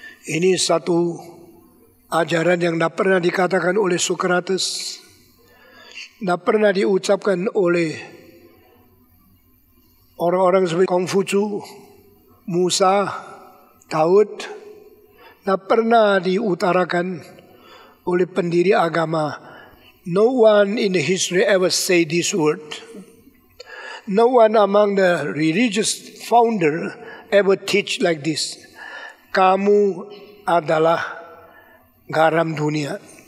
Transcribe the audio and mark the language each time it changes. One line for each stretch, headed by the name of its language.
Indonesian: Ini satu ajaran yang tidak pernah dikatakan oleh Sokrates, tidak pernah diucapkan oleh orang-orang seperti Konghucu, Musa, Daud, tidak pernah diutarakan oleh pendiri agama.
English: No one in the history ever say this word. No one among the religious founder ever teach like this.
Indonesian: Kamu adalah garam dunia.